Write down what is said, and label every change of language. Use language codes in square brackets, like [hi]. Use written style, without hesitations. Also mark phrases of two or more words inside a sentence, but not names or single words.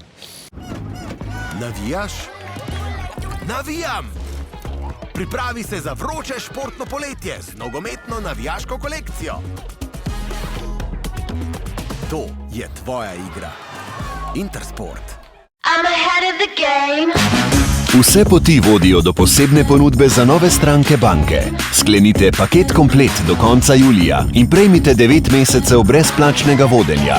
[sl] Navijaš? Navijam! Pripravi se za vroče športno poletje z nogometno navijaško kolekcijo. To je tvoja igra. Intersport. [en] I'm ahead of the game. [sl] Vse poti vodijo do posebne ponudbe za nove stranke banke. Sklenite paket komplet do konca julija in prejmite 9 mesecev brezplačnega vodenja.